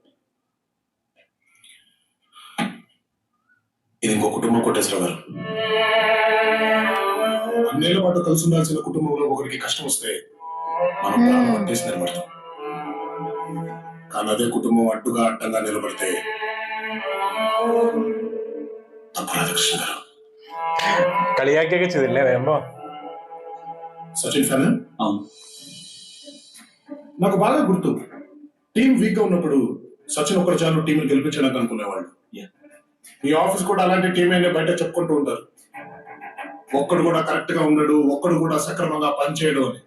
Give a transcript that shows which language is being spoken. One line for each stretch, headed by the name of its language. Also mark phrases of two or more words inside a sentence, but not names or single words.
Telugu: ఇది ఇంకో కుటుంబం కోటేశ్వరరావు గారు. అన్నేళ్ల పాటు కలిసి ఉండాల్సిన కుటుంబంలో ఒకరికి కష్టం వస్తే మనం ప్రాణం అంటేసి నిలబడతాం. కానీ అదే కుటుంబం అడ్డుగా అడ్డంగా నిలబడితే తప్పు రాధాకృష్ణ గారు.
Malayalam: കളിയാക്കിയൊക്കെ ചെയ്തില്ലേ വരുമ്പോ?
Telugu: సచిన్ ఫ్యాన్ నాకు బాగా గుర్తు.
English: team weak
Telugu: గా ఉన్నప్పుడు సచిన్ ఒక్కరు చాలు టీంని గెలిపించడానికి అనుకునేవాళ్ళు. ఈ ఆఫీస్ కూడా అలాంటి టీమే బయట చెప్పుకుంటూ ఉంటారు. ఒక్కడు కూడా కరెక్ట్ గా ఉండడు, ఒక్కడు కూడా సక్రమంగా పనిచేయడు అని.